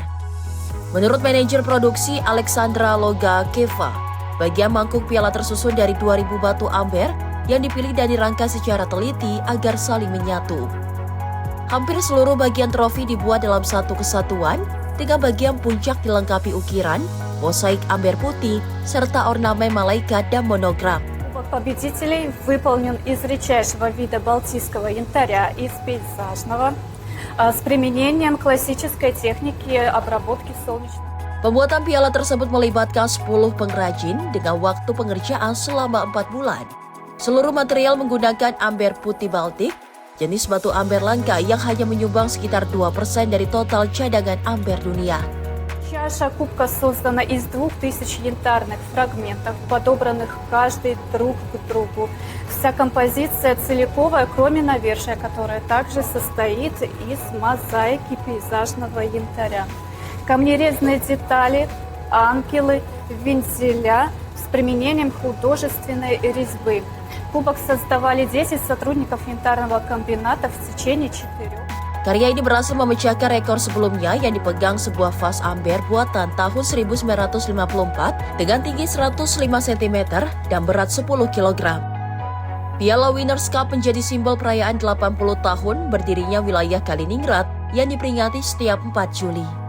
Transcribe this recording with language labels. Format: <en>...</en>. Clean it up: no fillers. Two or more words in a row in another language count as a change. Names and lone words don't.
<id>Menurut manajer produksi Alexandra Logakeva, bagian mangkuk piala tersusun dari 2.000 batu amber yang dipilih dan dirangkai secara teliti agar saling menyatu. Hampir seluruh bagian trofi dibuat dalam satu kesatuan, dengan bagian puncak dilengkapi ukiran, mosaik amber putih, serta ornamen malaikat dan monogram.</id> <ru>Кубок победителей выполнен из редчайшего вида балтийского янтаря из пейзажного с применением классической техники обработки солнечного.</ru> <id>Pembuatan piala tersebut melibatkan 10 pengrajin dengan waktu pengerjaan selama 4 bulan. Seluruh material menggunakan amber putih Baltik, jenis batu amber langka yang hanya menyumbang sekitar 2% dari total cadangan amber dunia.</id> <ru>Чаша кубка создана из 2000 янтарных фрагментов, подобранных каждый друг к другу. Вся композиция целиковая, кроме навершия, которое также состоит из мозаики пейзажного янтаря. Камнерезные детали, ангелы, вензеля с применением художественной резьбы. Кубок создавали 10 сотрудников янтарного комбината в течение 4.</ru> <id>Karya ini berhasil memecahkan rekor sebelumnya yang dipegang sebuah vas amber buatan tahun 1954 dengan tinggi 105 cm dan berat 10 kg. Piala Winners Cup menjadi simbol perayaan 80 tahun berdirinya wilayah Kaliningrad yang diperingati setiap 4 Juli.</id>